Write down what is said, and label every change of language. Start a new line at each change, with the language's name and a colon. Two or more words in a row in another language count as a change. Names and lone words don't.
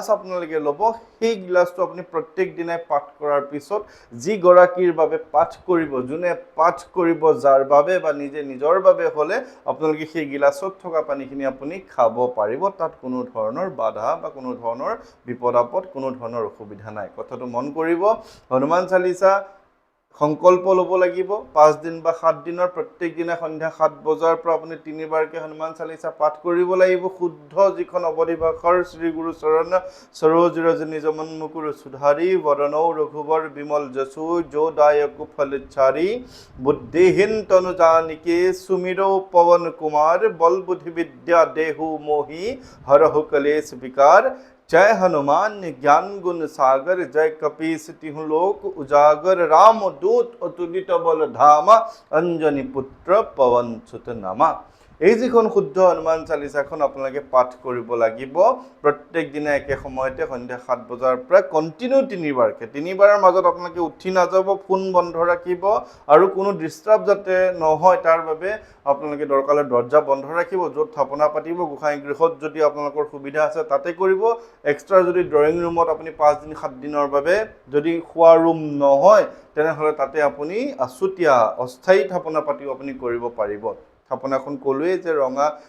Assamese: আপোনালোকে ল'ব সেই গিলাচটো আপুনি প্ৰত্যেক দিনাই পাঠ কৰাৰ পিছত যি গৰাকীৰ বাবে পাঠ কৰিব যোনে পাঠ কৰিব যাৰ বাবে বা নিজে নিজৰ বাবে হ'লে আপোনালোকে সেই গিলাচত থকা পানীখিনি আপুনি খাব পাৰিব তাত কোনো ধৰণৰ বাধা বা কোনো ধৰণৰ বিপদ আপদ কোনো ধৰণৰ অসুবিধা নাই কথাটো মন কৰিব হনুমান চালিসা সংকল্প ল'ব লাগিব 5 দিন বা 7 দিনৰ প্ৰত্যেক দিনা সন্ধ্যা 7 বজাৰ পৰা আপুনি 3বাৰকৈ হনুমান চালিসা পাঠ কৰিব লাগিব শুদ্ধ যিখন অৱধি ভাষাৰ
Awadhi: श्री गुरु चरण सरोज रज निज मन मुकुर सुधारि बरनउँ रघुबर बिमल जसु जो दायक फल चारी बुद्धिहीन तनु जानिके सुमिरो पवन कुमार बल बुद्धि विद्या देहु मोहि हरहु कलेश विकार जय हनुमान ज्ञान गुण सागर जय कपीस तिहु लोक उजागर राम दूत अतुलित बल धामा अंजनी पुत्र पवन सुत नामा
Assamese: এই যিখন শুদ্ধ হনুমান চালিসাখন আপোনালোকে পাঠ কৰিব লাগিব প্ৰত্যেক দিনা একে সময়তে সন্ধ্যা 7 বজাৰ পৰা কন্টিনিউ 3বাৰৰ মাজত আপোনালোকে উঠি নাযাব ফোন বন্ধ ৰাখিব আৰু কোনো ডিস্টাৰ্ব যাতে নহয় তাৰ বাবে আপোনালোকে দৰকাৰলৈ দৰ্জা বন্ধ ৰাখিব য'ত থাপনা পাতিব গোসাঁই গৃহত যদি আপোনালোকৰ সুবিধা আছে তাতে কৰিব এক্সট্ৰা যদি ড্ৰয়িং ৰুমত আপুনি 5 দিন 7 দিনৰ বাবে যদি খোৱা ৰুম নহয় তেনেহ'লে তাতে আপুনি আছুতীয়া অস্থায়ী থাপনা পাতিও আপুনি কৰিব পাৰিব থাপনাখন ক'লোৱে যে ৰঙা